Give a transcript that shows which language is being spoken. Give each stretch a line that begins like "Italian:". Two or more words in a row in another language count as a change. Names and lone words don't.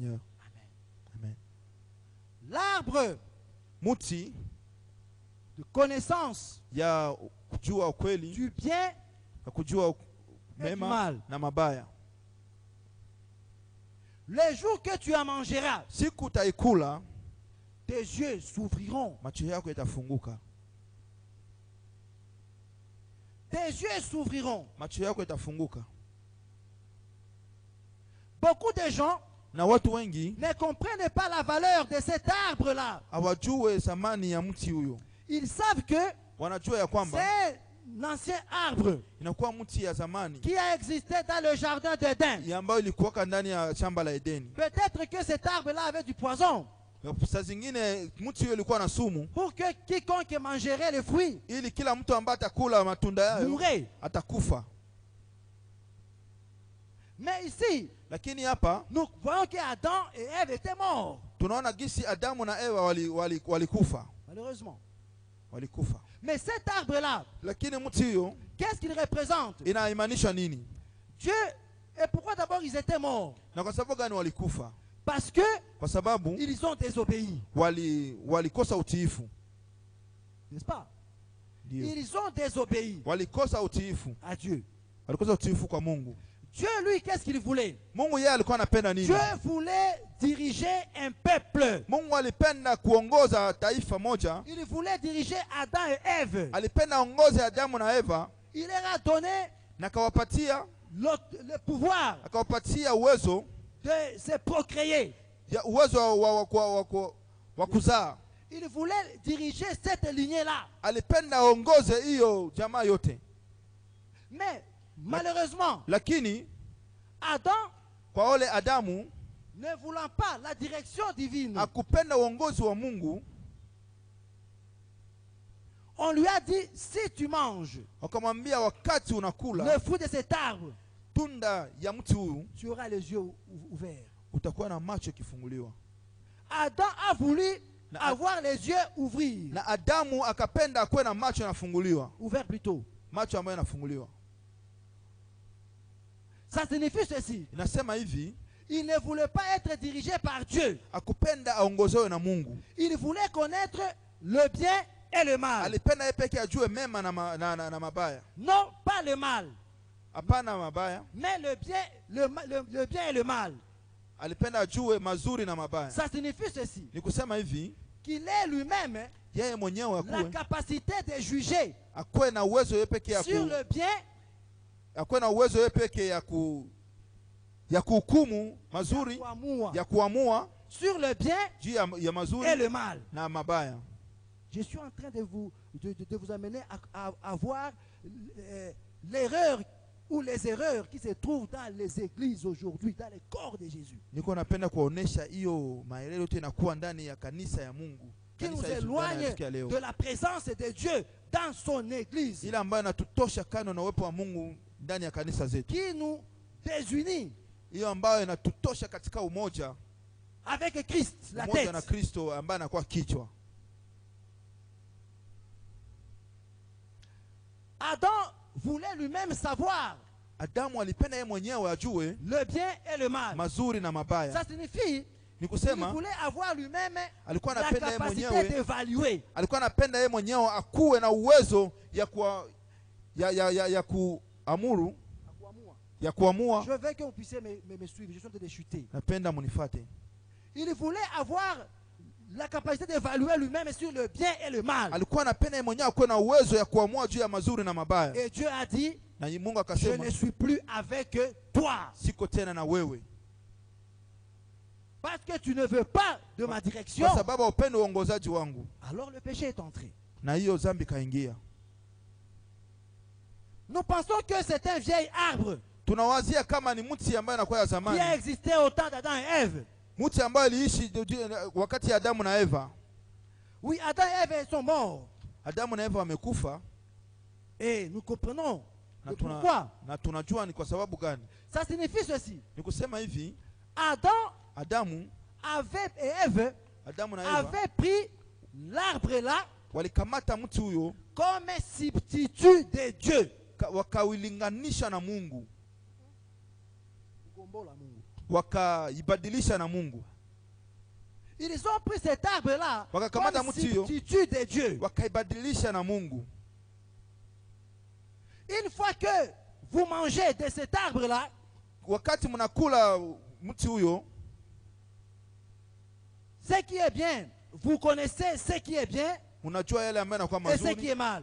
French: Parole du Seigneur. Amen. Amen. L'arbre
Swahili: muti
French: de connaissance
Swahili: ya kujua ukweli,
French: du bien
Swahili: ya kujua mema na mabaya.
French: Les jours que tu en mangeras,
Swahili: siku utaikula,
French: tes yeux s'ouvriront.
Swahili: macho yako yatafunguka.
French: Tes yeux s'ouvriront.
Swahili: Macho yako yatafunguka.
French: Beaucoup de gens
Swahili: na watu wengi
French: ne comprennent pas la valeur de cet arbre-là.
Swahili: Hawajue thamani ya mti huyo.
French: Ils savent que
Swahili: wanajua ya kwamba
French: c'est un ancien arbre
Swahili: inakuwa mti ya zamani
French: qui a existé dans le jardin d'Éden.
Swahili: ambayo ilikuwa ndani ya shamba la Edeni.
French: Peut-être que cet arbre-là avait du poison.
Swahili: Saa zingine mti huyo ilikuwa na sumu.
French: Pour que quiconque mangerait les fruits,
Swahili: ili kila mtu ambaye atakula matunda yayo atakufa.
French: Mais ici,
Swahili: lakini hapa
French: nous voyons que Adam et Ève étaient morts.
Swahili: Tunaona gisi Adamu na Eva walikufa.
French: Malheureusement.
Swahili: Walikufa.
French: Mais cet arbre-là,
Swahili: lakini mti huyo
French: qu'est-ce qu'il représente?
Swahili: Inaimanisha nini?
French: Dieu, et pourquoi d'abord ils étaient morts?
Swahili: Na kwa sababu gani walikufa?
French: Parce que
Swahili: kwa sababu
French: ils ont désobéi.
Swahili: Walikosa utiifu.
French: N'est-ce pas? Ils ont désobéi.
Swahili: Walikosa utiifu
French: à Dieu.
Swahili: Walikosa utiifu kwa Mungu.
French: Dieu, lui, qu'est-ce qu'il voulait?
Swahili: Mungu yeye alikuwa anapenda nini?
French: Dieu voulait diriger un peuple.
Swahili: Mungu alipenda kuongoza taifa moja.
French: Il voulait diriger Adam et Ève.
Swahili: Alipenda ongoza Adamu na Eva.
French: Il leur a donné
Swahili: na kawapatia
French: le pouvoir.
Swahili: Akawapatia uwezo
French: de se procréer.
Swahili: Ya uwezo wa kuzaa.
French: Il voulait diriger cette lignée-là.
Swahili: Alipenda ongoze hiyo jamaa yote.
French: Mais malheureusement,
Swahili: lakini Adam, kwa ole Adamu,
French: ne voulant pas la direction divine,
Swahili: akupenda uongozi wa Mungu,
French: on lui a dit, si tu manges
Swahili: wakamwambia wakati unakula
French: le fruit de cet arbre,
Swahili: tunda ya mti huu,
French: tu auras les yeux ouverts.
Swahili: Utakuwa na macho kifunguliwa.
French: Adam a voulu avoir les yeux ouvrir.
Swahili: Na Adamu akapenda akuwe na macho yanafunguliwa.
French: Ouvert plutôt.
Swahili: Macho ambayo yanafunguliwa.
French: Ça signifie ceci.
Swahili: Inasema hivi,
French: il ne voulait pas être dirigé par Dieu.
Swahili: Akupenda aongozewe na Mungu.
French: Il voulait connaître le bien et le mal.
Swahili: Alipenda yeye pekee ajue mema na mabaya.
French: Non, pas le mal.
Swahili: Hapana mabaya.
French: Mais le bien et le mal.
Swahili: Alipenda ajue mazuri na mabaya.
French: Ça signifie ceci.
Swahili: Ni kusema hivi,
French: qu'il ait lui-même
Swahili: yeye mwenyewe
French: la capacité de juger
Swahili: akuwe na uwezo yeye pekee
French: sur le bien,
Swahili: akuwe na uwezo yeye pekee ya kuhukumu mazuri, ya kuamua
French: sur le bien
Swahili: ya mazuri
French: et le mal.
Swahili: Na mabaya.
French: Je suis en train de vous amener à voir l'erreur ou les erreurs qui se trouvent dans les églises aujourd'hui, dans les corps de Jésus.
Swahili: Niko napenda kuonesha hiyo maelelo yote inakuwa ndani ya kanisa ya Mungu.
French: Qui nous éloigne de la présence de Dieu dans son église.
Swahili: Ile ambayo inatutosha kando na uwepo wa Mungu ndani ya kanisa zetu.
French: Qui nous désunit.
Swahili: Hiyo ambayo inatutosha katika umoja
French: avec Christ, la tête.
Swahili: Umoja na Kristo ambaye anakuwa kichwa.
French: Adam voulait lui-même savoir
Swahili: Adamu alipenda yeye mwenyewe ajue
French: le bien et le mal.
Swahili: Mazuri na mabaya.
French: Ça signifie
Swahili: ni kusema
French: il voulait avoir lui-même
Swahili: alikuwa
French: la
Swahili: anapenda yeye mwenyewe
French: d'évaluer.
Swahili: Alikuwa anapenda yeye mwenyewe akuwe na uwezo ya kuamuru, ya kuamua.
French: Je veux que vous puissiez me suivre. Je suis en train de chuter.
Swahili: Napenda munifate.
French: Il voulait avoir la capacité d'évaluer lui-même sur le bien et le mal.
Swahili: Alikuwa anapenda yeye mwenyewe akuwe na uwezo ya kuamua juu ya mazuri na mabaya.
French: Et Dieu a dit,
Swahili: na Mungu akasema,
French: je ne suis plus avec toi.
Swahili: Siko tena na wewe.
French: Parce que tu ne veux pas de ma direction.
Swahili: Kwa sababu upendo uongozaji wangu.
French: Alors le péché est entré.
Swahili: Na hiyo dhambi kaingia.
French: Nous pensons que c'est un vieil arbre.
Swahili: Tunawazia kama ni mti ambaye anakuwa ya zamani.
French: Qui a existé au temps d'Adam et Ève.
Swahili: Mti ambaye aliishi wakati ya Adamu na Eva.
French: Oui, Adam et Ève sont morts.
Swahili: Adamu na Eva wamekufa.
French: Et nous comprenons pourquoi.
Swahili: Na tunajua ni kwa sababu gani.
French: Ça signifie ceci.
Swahili: Ni kusema hivi,
French: Adamu et Ève avaient pris l'arbre là
Swahili: walikamata mti huyo
French: comme substitut de Dieu.
Swahili: Wakawilinganisha na Mungu. Wakaibadilisha na Mungu.
French: Ils ont pris cet arbre-là comme substitut de Dieu. Une fois que vous mangez de cet arbre-là, ce qui est bien, vous connaissez ce qui est bien et ce qui est mal.